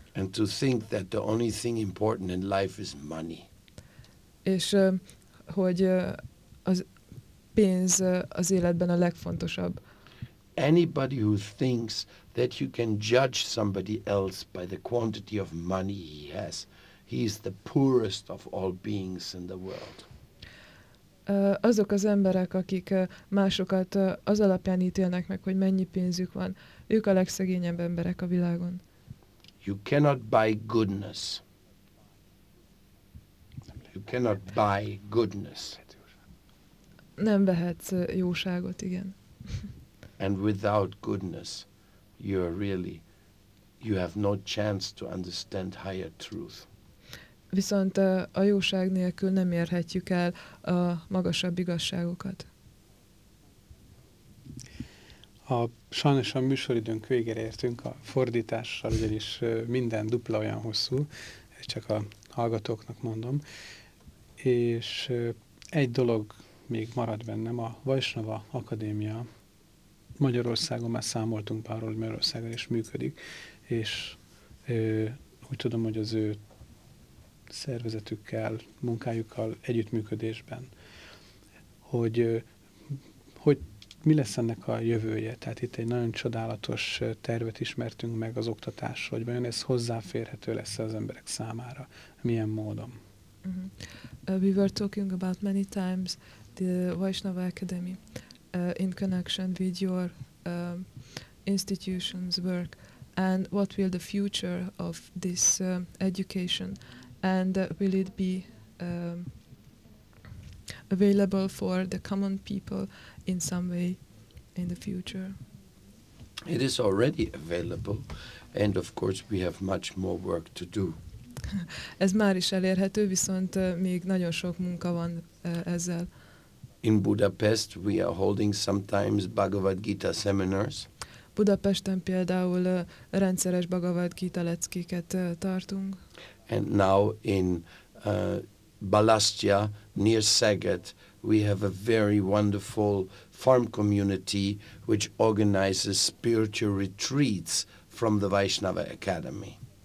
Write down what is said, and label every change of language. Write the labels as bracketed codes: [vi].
[en] And to think that the only thing important in life is money. [hu] És hogy az pénz az életben a legfontosabb. [en] Anybody who thinks that you can judge somebody else by the quantity of money he has, he is the poorest of all beings in the world. [hu] Azok az emberek, akik másokat az alapján ítélnek meg, hogy mennyi pénzük van, ők a legszegényebb emberek a világon. [en] You cannot buy goodness. You cannot buy goodness. [hu] Nem vehetsz jóságot, igen. [en] And without goodness, you are really, you have no chance to understand higher truth. [hu] Viszont a jóság nélkül nem érhetjük el a magasabb igazságokat. Sajnos a műsoridőnk végére értünk, a fordítással, ugyanis minden dupla olyan hosszú, csak a hallgatóknak mondom. És egy dolog még marad bennem, a Vaisnava Akadémia. Magyarországon már számoltunk pár, hogy Magyarországon is működik, és úgy tudom, hogy az ő szervezetükkel, munkájukkal együttműködésben, hogy mi lesz ennek a jövője? Tehát itt egy nagyon csodálatos tervet ismertünk meg, az oktatás, hogy vajon ez hozzáférhető lesz az emberek számára. Milyen módon? [en] We were talking about many times the Vaisnava Academy in connection with your institution's work and what will the future of this education and will it be available for the common people in some way in the future? It is already available, and of course we have much more work to do. [hu] Ez már is elérhető, viszont még nagyon sok munka van ezzel. [en] In Budapest we are holding sometimes Bhagavad Gita seminars. [hu] Budapesten például rendszeres Bhagavad Gita leckéket tartunk. [en] And now in Balastya, near Szeged, we have a very wonderful farm community which organizes spiritual retreats from the Vaisnava Academy.